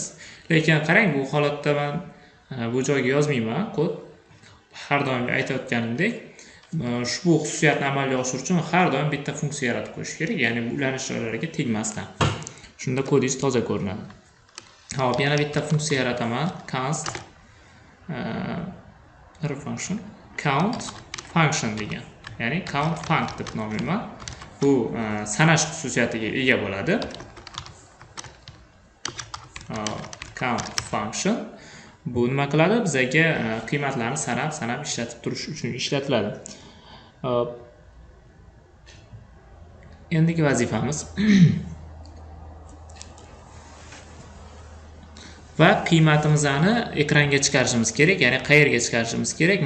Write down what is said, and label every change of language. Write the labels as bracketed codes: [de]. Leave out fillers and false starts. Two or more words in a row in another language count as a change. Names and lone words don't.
[uz] Lekin qarang, bu holatda men bu joyga yozmayman kod. Har doim aytayotganimdek, ushbu xususiyatni amalga oshirish uchun har doim bitta funksiya yaratib qo'yish kerak, ya'ni ulanish joylariga tegmasdan. Shunda kodingiz toza ko'rinadi. Hop, yana bitta funksiya yarataman. [en] Const function count function degan. [uz] Ya'ni [en] count func [uz] deb nomlayman. Bu sanash xususiyatiga ega bo'ladi. [en] Count function [uz] bu nima qiladi? Bizga qiymatlarni sanab ishlatib turish uchun ishlatiladi. Endigi vazifamiz va qiymatimizni ekranga chiqarishimiz kerak, ya'ni qayerga chiqarishimiz kerak?